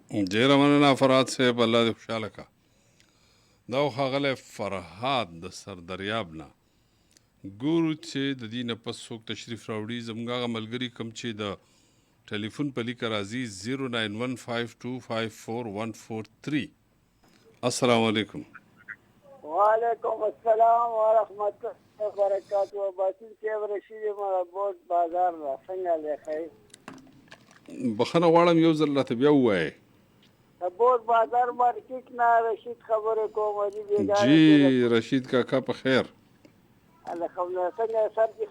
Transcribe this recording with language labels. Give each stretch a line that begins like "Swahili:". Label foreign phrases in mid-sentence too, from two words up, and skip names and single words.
Pashto: ډیره مننه فرهاد صاحب، الله دې خوشحاله کا. دا ښاغلی فرهاد د سردریاب نه ګورو چې د دې نه پس څوک تشریف راوړي. زموږ هغه ملګري کوم چې د ټلیفون په لیکه راځي 09152544143.
Arabic: السلام علیکم. وعلیکم السلام ورحمۃ اللہ وبرکاتہ.
Pashto: باسل صاحب رشید مربوط بازار را څنګه لیکي؟ بخښنه غواړم یو ځل راته بیا ووایئ. بوت بازار مارکیټ نه رشید خبرې کوم. جی رشید کاکا په خیر؟ الحمدلله. څنګه سر دې؟